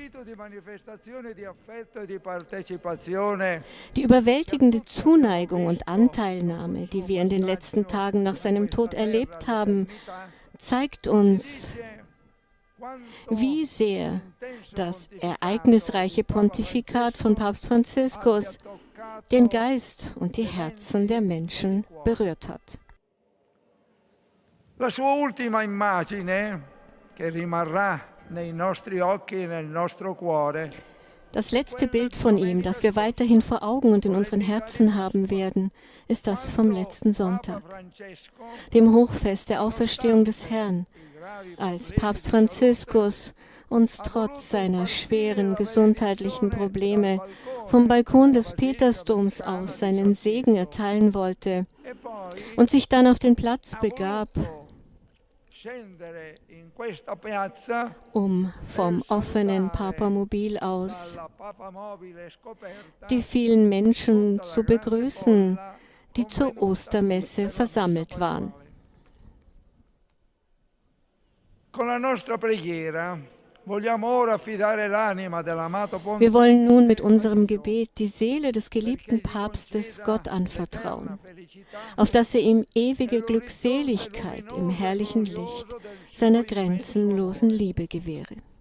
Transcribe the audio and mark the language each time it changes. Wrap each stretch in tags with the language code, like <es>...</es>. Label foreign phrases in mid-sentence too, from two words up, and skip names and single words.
<de>Die überwältigende Zuneigung und Anteilnahme, die wir in den letzten Tagen nach seinem Tod erlebt haben, zeigt uns, wie sehr das ereignisreiche Pontifikat von Papst Franziskus den Geist und die Herzen der Menschen berührt hat.</de> <it>La sua ultima immagine, che rimarrà nei nostri occhi e nel nostro cuore,</it> <de>das letzte Bild von ihm, das wir weiterhin vor Augen und in unseren Herzen haben werden, ist das vom letzten Sonntag, dem Hochfest der Auferstehung des Herrn, als Papst Franziskus uns trotz seiner schweren gesundheitlichen Probleme vom Balkon des Petersdoms aus seinen Segen erteilen wollte und sich dann auf den Platz begab, um vom offenen Papamobil aus die vielen Menschen zu begrüßen, die zur Ostermesse versammelt waren.</de> <it>Con la nostra preghiera</it> <de>Wir wollen nun mit unserem Gebet die Seele des geliebten Papstes Gott anvertrauen, auf dass er ihm ewige Glückseligkeit im herrlichen Licht seiner grenzenlosen Liebe gewähre.</de>